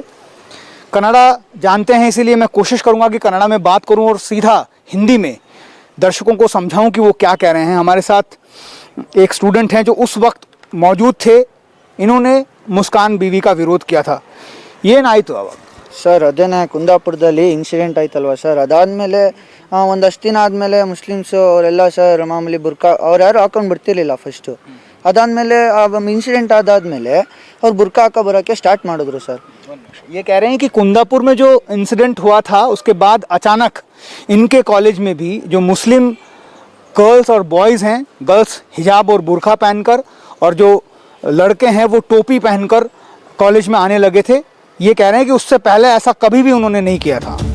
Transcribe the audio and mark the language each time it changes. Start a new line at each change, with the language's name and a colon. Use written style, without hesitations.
Hindi: कन्नड़ा जानते हैं, इसीलिए मैं कोशिश करूंगा कि कन्नड़ा में बात करूं और सीधा हिंदी में दर्शकों को समझाऊं कि वो क्या कह रहे हैं। हमारे साथ एक स्टूडेंट हैं जो उस वक्त मौजूद थे। इन्होंने मुस्कान बीवी का विरोध किया था। ये नहीं तो अब
Kannada: ಸರ್ ಅದೇನೇ ಕುಂದಾಪುರದಲ್ಲಿ ಇನ್ಸಿಡೆಂಟ್ ಆಯ್ತಲ್ವಾ ಸರ್, ಅದಾದಮೇಲೆ ಒಂದಷ್ಟು ದಿನ ಆದಮೇಲೆ ಮುಸ್ಲಿಮ್ಸು ಅವರೆಲ್ಲ ಸರ್ ಮಾಮೂಲಿ ಬುರ್ಕಾ ಅವ್ರು ಯಾರು ಹಾಕೊಂಡು ಬಿಡ್ತಿರ್ಲಿಲ್ಲ ಫಸ್ಟು. ಅದಾದಮೇಲೆ ಆ ಇನ್ಸಿಡೆಂಟ್ ಆದಾದಮೇಲೆ ಅವ್ರು ಬುರ್ಕಾ ಹಾಕೋ बरोके स्टार्ट ಮಾಡಿದ್ರು सर.
Hindi: ये कह रहे हैं कि कुंदापुर में जो इंसिडेंट हुआ था उसके बाद अचानक इनके कॉलेज में भी जो मुस्लिम गर्ल्स और बॉयज़ हैं, गर्ल्स हिजाब और बुर्का पहनकर और जो लड़के हैं वो टोपी पहनकर कॉलेज में आने लगे थे. ये कह रहे हैं कि उससे पहले ऐसा कभी भी उन्होंने नहीं किया था.